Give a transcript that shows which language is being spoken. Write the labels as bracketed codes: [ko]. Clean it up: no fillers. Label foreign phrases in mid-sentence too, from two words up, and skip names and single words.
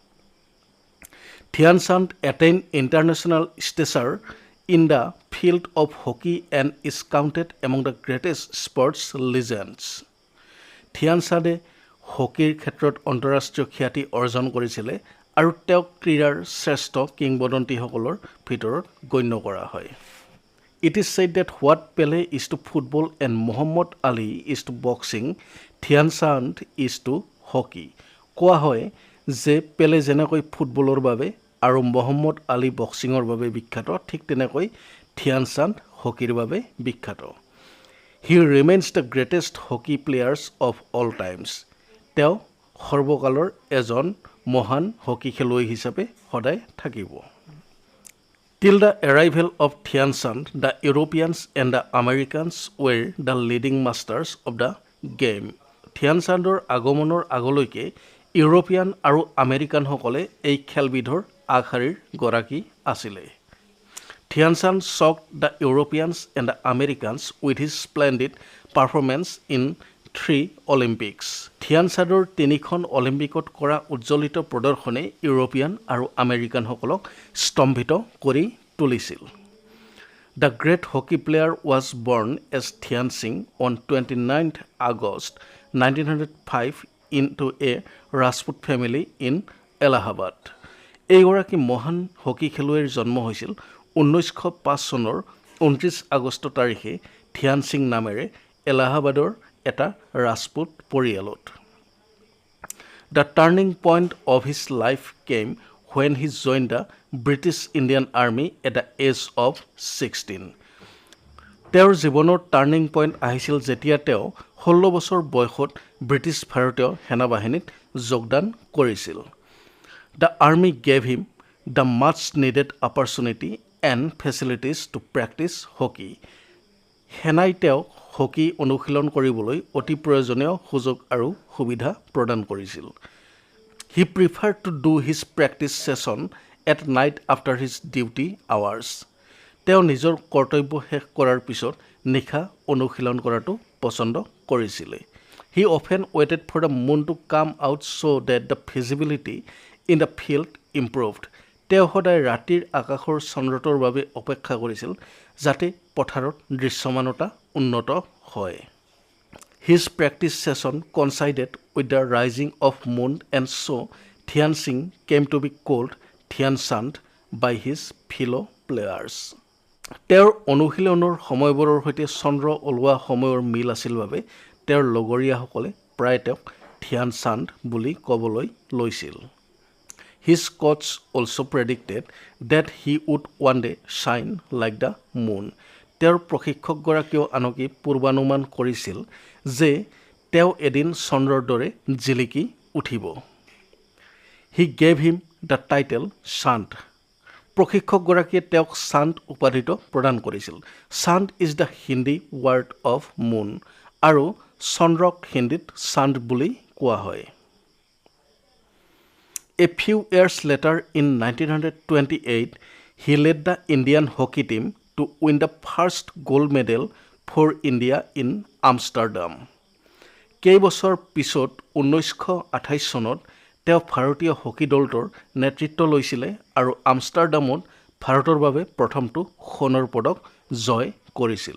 [en] Dhyan Chand attain international stature in the field of hockey and is counted among the greatest sports legends [as] ধ্যান চান্দে হকীৰ ক্ষেত্ৰত আন্তঃৰাষ্ট্ৰীয় খ্যাতি অৰ্জন কৰিছিলে আৰু তেওঁক ক্ৰীড়াৰ শ্ৰেষ্ঠ কিংবদন্তীসকলৰ ভিতৰত গণ্য কৰা হয় [en] It is said that what Pele is to football and Muhammad Ali is to boxing, Dhyan Chand is to hockey. [as] কোৱা হয় যে পেলে যেনেকৈ ফুটবলৰ বাবে আৰু মহম্মদ আলী বক্সিঙৰ বাবে বিখ্যাত ঠিক তেনেকৈ ধ্যান চান্দ হকীৰ বাবে বিখ্যাত [en] He remains the greatest hockey players of all times. তেওঁ সৰ্বকালৰ এজন মহান হকী খেলুৱৈ হিচাপে সদায় থাকিব Till the arrival of Dhyan Chand, the Europeans and the Americans were the leading masters of the game. [as] ধ্যান চান্দৰ আগমনৰ আগলৈকে ইউৰোপিয়ান আৰু আমেৰিকানসকলে এই খেলবিধৰ আগশাৰীৰ গৰাকী আছিলে ধ্যান চান্দ [en] shocked the Europeans and the Americans with his splendid performance in 3 Olympics. ধ্যান চান্দৰ 3খন অলিম্পিকত কৰা উজ্জ্বলিত প্ৰদৰ্শনে ইউৰোপিয়ান আৰু আমেৰিকানসকলক স্তম্ভিত কৰি তুলিছিল The great hockey player was born as Dhyan Singh on 29th August 1905 into a Rajput family in Allahabad. [as] এইগৰাকী মহান হকী খেলুৱৈৰ জন্ম হৈছিল 1905 চনৰ 29 আগষ্ট তাৰিখে ধ্যান সিং নামেৰে এলাহাবাদৰ এটা ৰাজপুত পৰিয়ালত। [en] The turning point of his life came when he joined the British Indian Army at the age of 16. [as] তেওঁৰ জীৱনৰ [en] turning point [as] আহিছিল যেতিয়া তেওঁ 16 বছৰ বয়সত ব্ৰিটিছ ভাৰতীয় সেনাবাহিনীত যোগদান কৰিছিল। [en] The army gave him the much needed opportunity and facilities to practice hockey. [as] সেনাই তেওঁক হকী অনুশীলন কৰিবলৈ অতি প্ৰয়োজনীয় সুযোগ আৰু সুবিধা প্ৰদান কৰিছিল। [en] He preferred to do his practice session at night after his duty hours. [as] তেওঁ নিজৰ কৰ্তব্য শেষ কৰাৰ পিছত নিশা অনুশীলন কৰাটো পছন্দ কৰিছিলে। [en] He often waited for the moon to come out so that the visibility in the field improved. [as] তেওঁ সদায় ৰাতিৰ আকাশৰ চন্দ্ৰটোৰ বাবে অপেক্ষা কৰিছিল যাতে পথাৰত দৃশ্যমানতা উন্নত হয়। [en] His practice session coincided with the rising of moon and so Dhyan Singh came to be called Dhyan Chand by his fellow players. [as] তেওঁৰ অনুশীলনৰ সময়বোৰৰ সৈতে চন্দ্ৰ ওলোৱা সময়ৰ মিল আছিল বাবে তেওঁৰ লগৰীয়াসকলে প্ৰায় তেওঁক ধ্যান চান্দ বুলি ক'বলৈ লৈছিল। [en] His coach also predicted that he would one day shine like the moon. [as] তেওঁৰ প্ৰশিক্ষকগৰাকীয়েও আনকি পূৰ্বানুমান কৰিছিল যে তেওঁ এদিন চন্দ্ৰৰ দৰে জিলিকি উঠিব। [en] He gave him the title Sant. [as] প্ৰশিক্ষকগৰাকীয়ে তেওঁক চান্দ উপাধিটো প্ৰদান কৰিছিল। [en] Chand is the Hindi word of moon [as] আৰু চন্দ্ৰক হিন্দীত চান্দ বুলি কোৱা হয়। [en] A few years later in 1928, he led the Indian hockey team to win the first gold medal for India in Amsterdam. [as] কেইবছৰ পিছত 1928 চনত তেওঁ ভাৰতীয় হকী দলটোৰ নেতৃত্ব লৈছিলে আৰু আমষ্টাৰডামত ভাৰতৰ বাবে প্ৰথমটো সোণৰ পদক জয় কৰিছিল।